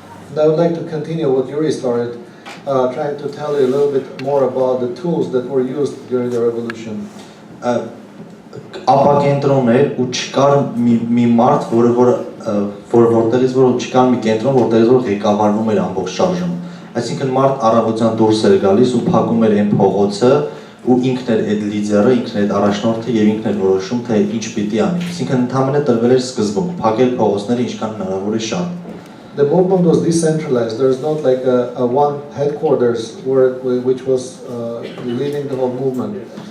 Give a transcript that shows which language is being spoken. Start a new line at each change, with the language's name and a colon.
English: And I would like to continue what Yuri started, trying to tell you a little bit more about the tools that were used during the revolution.
Armenian: Ապակենտրոն էր ու չկար մի մարդ, որտեղից որ չկար մի կենտրոն, որտեղից որ ղեկավարվում էր ամբողջ շարժումը։ Այսինքն մարդ առավոտյան դուրս էր գալիս ու փակում էր այն փողոցը ու ինքն էր այդ լիդերը, ինքն էր այդ առաջնորդը եւ ինքն էր որոշում թե ինչ պիտի անի։ Այսինքն ընդհանրապես տրվել էր սկզբում, փակել փողոցները ինչքան հնարավոր է շատ։
English: The movement was decentralized. There's not like a one headquarters which was leading the whole movement.